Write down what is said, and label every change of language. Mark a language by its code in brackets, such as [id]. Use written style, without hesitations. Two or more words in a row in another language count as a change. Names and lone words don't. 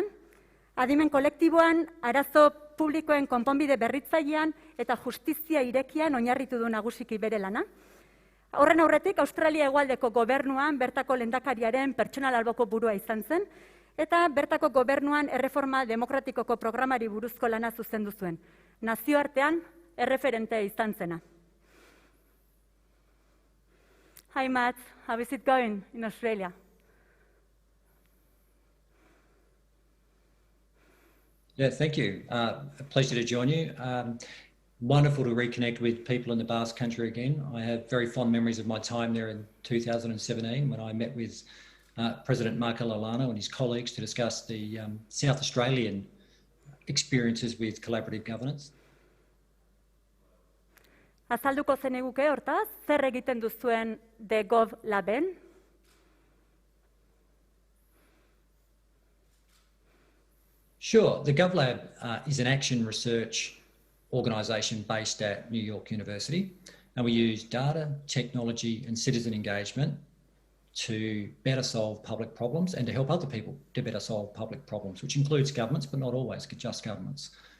[eu] Adimen kolektiboan, arazo publikoen konponbide berritzailean eta justizia irekian oinarritu du nagusiki bere lana. Horren aurretik, Australia hegoaldeko gobernuan bertako lehendakariaren pertsonal alboko burua izan zen, eta bertako gobernuan erreforma demokratikoko programari buruzko lana zuzendu zuen. Nazioartean erreferente izan zena. [en] Hi Matt, how is it going in Australia? Yeah, thank you. A pleasure to join you. Wonderful to reconnect with people in the Basque Country again. I have very fond memories of my time there in 2017 when I met with President Marco Olano and his colleagues to discuss the South Australian experiences with collaborative governance. [eu] Azalduko zeniguke hortaz, zer egiten duzuen The Gov Laben? [en] Sure. The GovLab is an action research organisation based at New York University, and we use data, technology and citizen engagement to better solve public problems and to help other people to better solve public problems, which includes governments, but not always just governments.